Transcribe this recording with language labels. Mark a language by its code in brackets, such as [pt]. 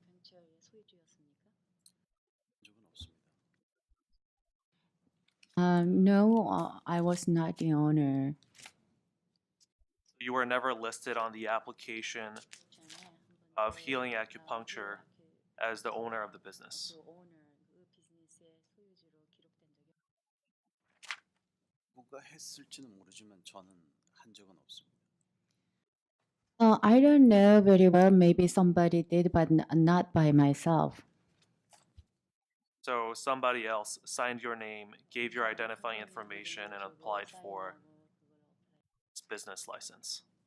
[ko] 적은 없습니다. [en] No, I was not the owner. You were never listed on the application of Healing Acupuncture as the owner of the business. [ko] 누가 했을지는 모르지만 저는 한 적은 없습니다. [en] I don't know very well. Maybe somebody did, but not by myself. So somebody else signed your name, gave your identifying information, and applied for its business license.